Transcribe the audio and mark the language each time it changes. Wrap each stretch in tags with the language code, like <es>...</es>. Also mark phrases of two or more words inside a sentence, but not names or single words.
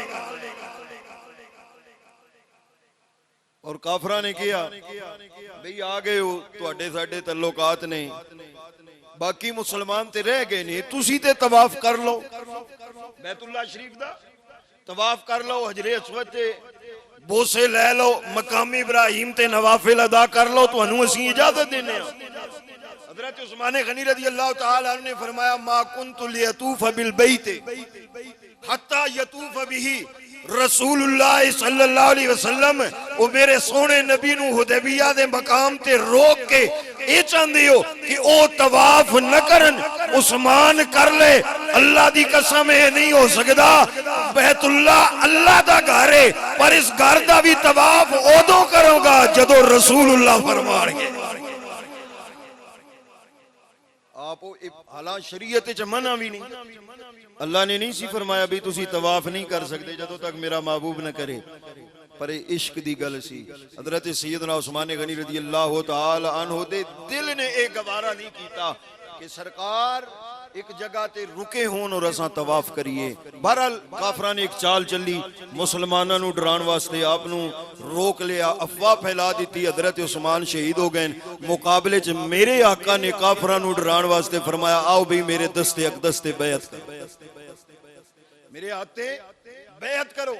<pa>اور کافراں نے کیا، بھائی آ گئے ہو، تہاڈے ساڈے تعلقات نے، باقی مسلمان تے رہ گئے نے، تسی تے طواف کر لو، بیت اللہ شریف دا طواف کر لو، حجرِ اسود تے بوسے لے لو، مقامِ ابراہیم تے نوافل ادا کر لو، تہانوں اسیں اجازت دینے آں. حضرت عثمان غنی</pa> <ar>رضي الله تعالى عنه</ar> <pa>نے فرمایا,</pa> <ar>ما كنت ليطوف بالبيت حتى يطوف به رسول الله صلى الله عليه وسلم.</ar> <pa>او میرے سوہنے نبی نوں حدیبیہ دے مقام تے روک کے ایہ چاہندے ہو کہ او طواف نہ کرن، عثمان کر لے. اللہ دی قسم ہے نہیں ہو سکدا، بیت اللہ اللہ دا گھر ہے، پر اس گھر دا وی طواف اودوں کراں گا جدوں رسول اللہ فرمان گے. آپ حالانکہ شریعت چ منع وی نہیں، اللہ نے نہیں سی فرمایا وی تسی طواف نہیں کر سکدے جدوں تک میرا محبوب نہ کرے، پر عشق دی گل سی. حضرت سیدنا عثمان غنی</pa> <ar>رضي الله تعالى عنه</ar> <pa>دے دل نے اک گوارا نہیں کیتا کہ سرکار اک جگہ تے رکے ہون اور اساں طواف کریئے. بہرحال کافراں نے اک چال چلی، مسلماناں نوں ڈراؤن واسطے آپ نوں روک لیا، افواہ پھیلا دی. حضرت عثمان شہید ہو گئے. مقابلے چ میرے آقا نے کافراں نوں ڈراؤن واسطے فرمایا، آؤ بھائی میرے دستِ اقدس تے بیعت کرو، میرے ہتھے بیعت کرو.</pa>